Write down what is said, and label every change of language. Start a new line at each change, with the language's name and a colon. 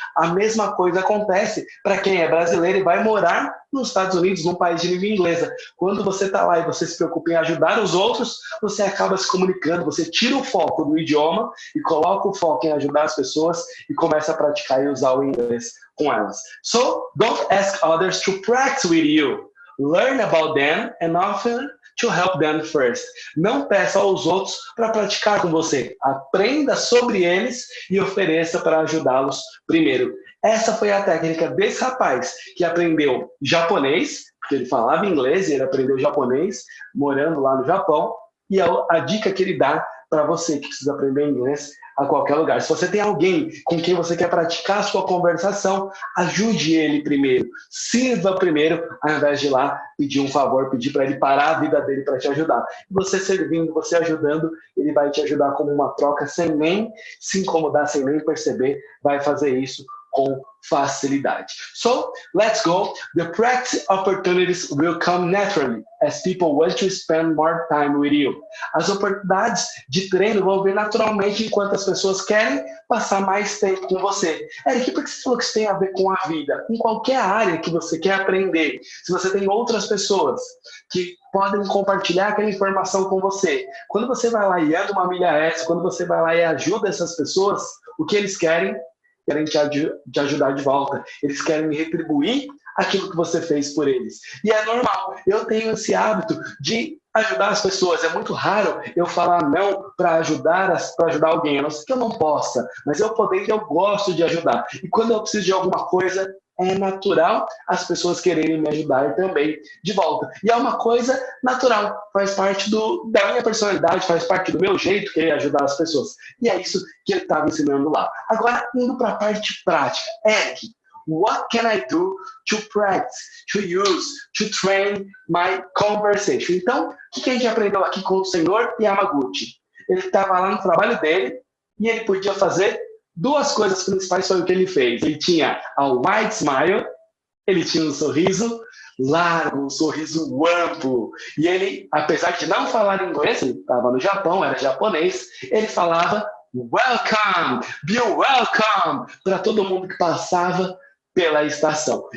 Portuguese: A mesma coisa acontece para quem é brasileiro e vai morar nos Estados Unidos, num país de língua inglesa. Quando você está lá e você se preocupa em ajudar os outros, você acaba se comunicando, você tira o foco do idioma e coloca o foco em ajudar as pessoas e começa a praticar e usar o inglês com elas.
English: So, don't ask others to practice with you. Learn about them and offer to help them first.
Portuguese: Não peça aos outros para praticar com você. Aprenda sobre eles e ofereça para ajudá-los primeiro. Essa foi a técnica desse rapaz que aprendeu japonês, porque ele falava inglês e ele aprendeu japonês, morando lá no Japão. E a dica que ele dá para você que precisa aprender inglês a qualquer lugar. Se você tem alguém com quem você quer praticar a sua conversação, ajude ele primeiro. Sirva primeiro, ao invés de ir lá pedir um favor, pedir para ele parar a vida dele para te ajudar. Você servindo, você ajudando, ele vai te ajudar como uma troca, sem nem se incomodar, sem nem perceber, vai fazer isso com facilidade.
English: So, let's go. The practice opportunities will come naturally as people want to spend more time with you.
Portuguese: As oportunidades de treino vão vir naturalmente enquanto as pessoas querem passar mais tempo com você. Eric, por que você falou que isso tem a ver com a vida? Em qualquer área que você quer aprender, se você tem outras pessoas que podem compartilhar aquela informação com você, quando você vai lá e anda uma milha extra, quando você vai lá e ajuda essas pessoas, o que eles querem te ajudar de volta. Eles querem retribuir aquilo que você fez por eles. E é normal. Eu tenho esse hábito de ajudar as pessoas. É muito raro eu falar não para ajudar alguém. A não ser que eu não possa, mas eu gosto de ajudar. E quando eu preciso de alguma coisa, é natural as pessoas quererem me ajudar também de volta. E é uma coisa natural, faz parte da minha personalidade, faz parte do meu jeito querer ajudar as pessoas. E é isso que ele estava ensinando lá. Agora, indo para a parte prática.
English: Eric, what can I do to practice, to use, to train my conversation?
Portuguese: Então, o que a gente aprendeu aqui com o senhor Yamaguchi? Ele estava lá no trabalho dele e ele podia fazer duas coisas principais. Foi o que ele fez. Ele tinha a
English: wide smile,
Portuguese: ele tinha um sorriso largo, um sorriso amplo. E ele, apesar de não falar inglês, ele estava no Japão, era japonês, ele falava
English: welcome, be welcome,
Portuguese: para todo mundo que passava pela estação.